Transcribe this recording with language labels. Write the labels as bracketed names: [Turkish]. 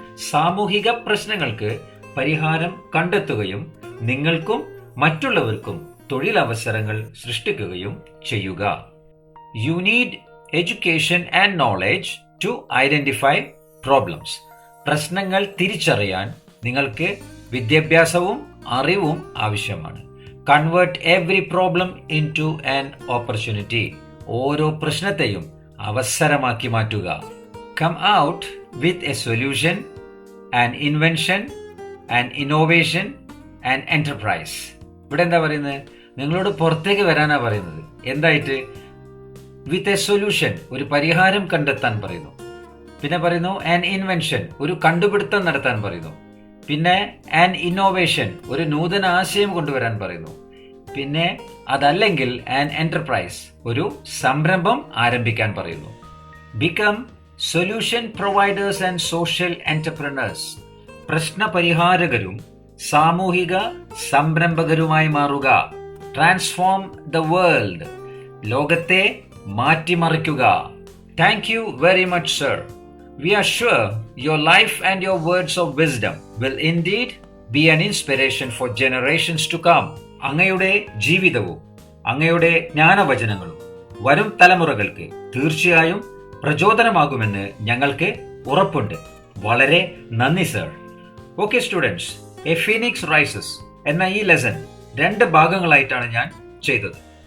[Malayalam] സാമൂഹിക പ്രശ്നങ്ങൾക്ക് പരിഹാരം കണ്ടെത്തുകയും നിങ്ങൾക്കും മറ്റുള്ളവർക്കും തൊഴിലവസരങ്ങൾ സൃഷ്ടിക്കുകയും ചെയ്യുക. [English] You need education and knowledge to identify problems. [Malayalam] പ്രശ്നങ്ങൾ തിരിച്ചറിയാൻ നിങ്ങൾക്ക് വിദ്യാഭ്യാസവും അറിവും ആവശ്യമാണ്. [English] Convert every problem into an opportunity. [Malayalam] ഓരോ പ്രശ്നത്തെയും അവസരമാക്കി മാറ്റുക. [English] Come out with a solution, an invention, an innovation, an enterprise. [Malayalam] ഇവിടെ എന്താ പറയുന്നത്? നിങ്ങളോട് പുറത്തേക്ക് വരാനാ പറയുന്നത്. എന്തായിട്ട്? [English] with a solution, [Malayalam] ഒരു പരിഹാരം കണ്ടെത്താൻ പറയുന്നു. പിന്നെ പറയുന്നു [English] an invention, [Malayalam] ഒരു കണ്ടുപിടുത്തം നടത്താൻ പറയുന്നു. പിന്നെ [English] an innovation, [Malayalam] ഒരു നൂതന ആശയം കൊണ്ടുവരാൻ പറയുന്നു. പിന്നെ അതല്ലെങ്കിൽ [English] an enterprise, [Malayalam] ഒരു സംരംഭം ആരംഭിക്കാൻ പറയുന്നു. [English] Become solution providers and social entrepreneurs. [Malayalam] പ്രശ്ന പരിഹാരകരും സാമൂഹിക സംരംഭകരുമായി മാറുക. [English] transform the world, [Malayalam] ലോകത്തെ മാറ്റിമറിക്കുക. [English] Thank you very much sir. We are sure your life and your words of wisdom will indeed be an inspiration for generations to come. [Malayalam] അങ്ങയുടെ ജീവിതവും അങ്ങയുടെ ജ്ഞാനവചനങ്ങളും വരും തലമുറകൾക്ക് തീർച്ചയായും പ്രചോദനമാകുമെന്ന് ഞങ്ങൾക്ക് ഉറപ്പുണ്ട്. വളരെ നന്ദി sir. [English] okay students, [Malayalam] A Phoenix rises എന്ന ഈ ലെസൺ 2 ഭാഗങ്ങളായിട്ടാണ് ഞാൻ ചെയ്തത്.